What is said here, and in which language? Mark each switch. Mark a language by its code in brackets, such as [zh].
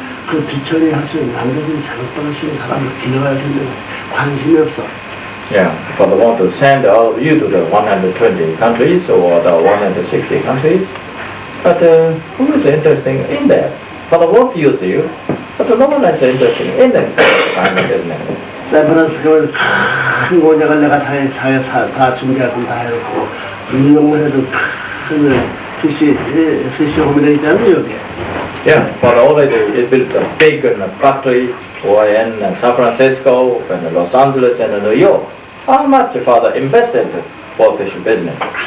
[ko] 그 뒤처리 할 수 있는 남자들이 잘못할 수 있는 사람을 길러야 되는데 관심이 없어. [en] Yeah, father want to send all of you to the 120 countries or the 160 countries, but who is interested in that? Father want to use you, but no one is interested in that kind of business. [ko] 샌프란시스코에 큰 공장을 내가 다 준비하고 다 해놓고 뉴욕만 해도 큰 피시홈이 있잖아요 여기. [en] Yeah, but already it built a big factory in San Francisco, and Los Angeles, and New York. How much father invested for fish business?